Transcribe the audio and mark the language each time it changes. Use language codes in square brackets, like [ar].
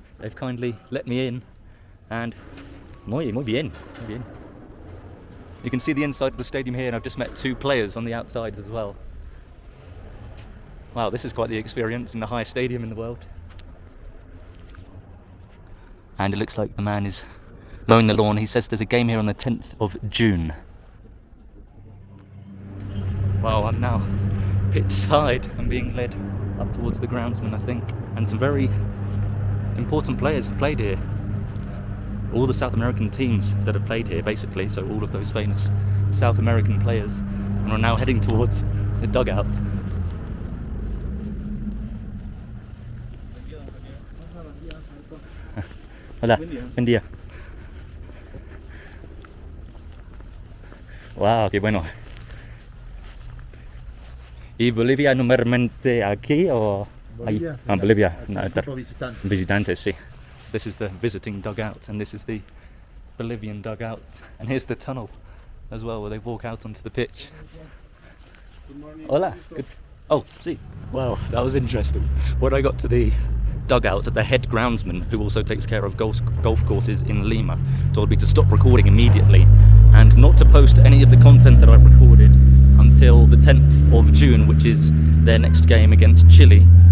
[en] They've kindly let me in, and muy bien. You can see the inside of the stadium here, and I've just met 2 players on the outside as well. Wow, this is quite the experience in the highest stadium in the world. And it looks like the man is mowing the lawn. He says there's a game here on the 10th of June. Wow, I'm now pitch side. I'm being led up towards the groundsman, I think. And some very important players have played here. All the South American teams that have played here, basically. So all of those famous South American players. And are now heading towards the dugout. [es] Hola, buen día. Wow, qué bueno. ¿Y Bolivia normalmente aquí o ahí? Bolivia, Ah, Bolivia. No, Equipo visitante. Visitantes, sí. [en] This is the visiting dugout, and this is the Bolivian dugout. And here's the tunnel as well, where they walk out onto the pitch. Hola. Good. Oh, see. Wow, that was interesting. When I got to the dugout, the head groundsman, who also takes care of golf courses in Lima, told me to stop recording immediately and not to post any of the content that I've recorded until the 10th of June, which is their next game against Chile.